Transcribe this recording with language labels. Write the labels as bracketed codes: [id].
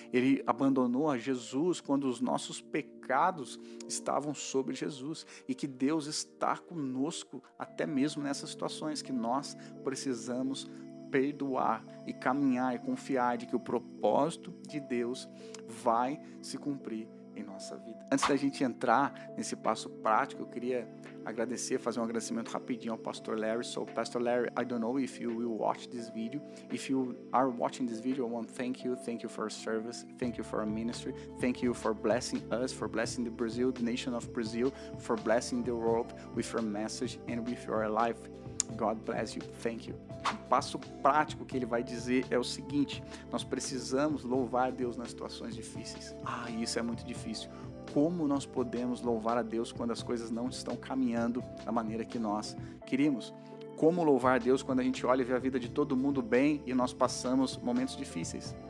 [pt] Ele abandonou a Jesus quando os nossos pecados estavam sobre Jesus, e que Deus está conosco até mesmo nessas situações que nós precisamos perdoar e caminhar e confiar de que o propósito de Deus vai se cumprir em nossa vida. Antes da gente entrar nesse passo prático, eu queria fazer um agradecimento rapidinho ao Pastor Larry. [en] So, Pastor Larry, I don't know if you will watch this video. If you are watching this video, I want to thank you for your service, thank you for our ministry, thank you for blessing us, for blessing the Brazil, the nation of Brazil, for blessing the world with your message and with your life. God bless you, thank you. [pt] O passo prático que ele vai dizer é o seguinte: nós precisamos louvar a Deus nas situações difíceis. Isso é muito difícil. Como nós podemos louvar a Deus quando as coisas não estão caminhando da maneira que nós queríamos? Como louvar a Deus quando a gente olha e vê a vida de todo mundo bem e nós passamos momentos difíceis?